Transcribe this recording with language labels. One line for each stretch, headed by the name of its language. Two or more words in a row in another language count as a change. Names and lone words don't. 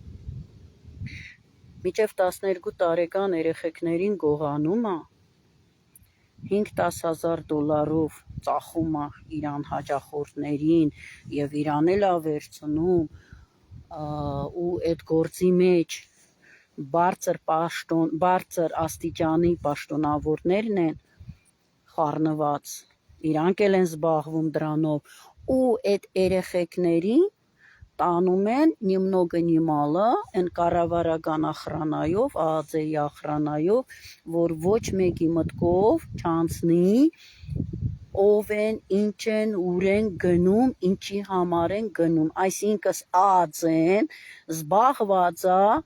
Armenian: մինչև 12 տարեկան երեխեքներին գողանում է, 5-10 հազար դոլարով ծախում է իրան հաճախորդներին և իրան էլ է վերցնում ու այդ գործի մեջ բարձր աստիճանի պաշտոնավորներն են խառնված, իրանք էլ են զբաղվում դրանով ու այդ երեխեքներին տանում են
Russian: немного не мало,
Armenian: են կառավարական ախրանայով, ԱԱԾ-ի ախրանայով, որ ոչ մեկի մտքով չանցնի, ով են, ինչ են, ուր են գնում, ինչի համար են գնում, այսինքն ԱԱԾ-ն զբաղված է